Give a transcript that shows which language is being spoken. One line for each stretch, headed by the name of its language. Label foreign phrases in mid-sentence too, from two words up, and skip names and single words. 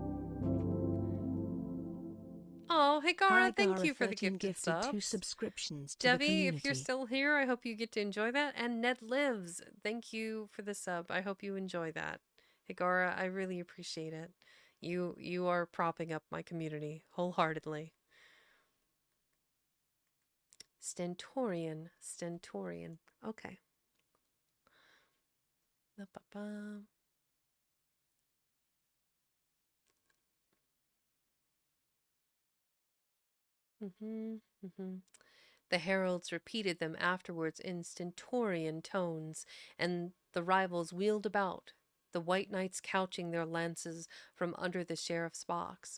English: Oh, hey Gara, thank you for the gifted subs. 2 subscriptions to Devi, the if you're community. still here, I hope you get to enjoy that. And Ned Lives, thank you for the sub. I hope you enjoy that. Higara, I really appreciate it. You are propping up my community wholeheartedly. Stentorian. Okay. Ba-ba-ba. The heralds repeated them afterwards in stentorian tones, and the rivals wheeled about, the white knights couching their lances from under the sheriff's box.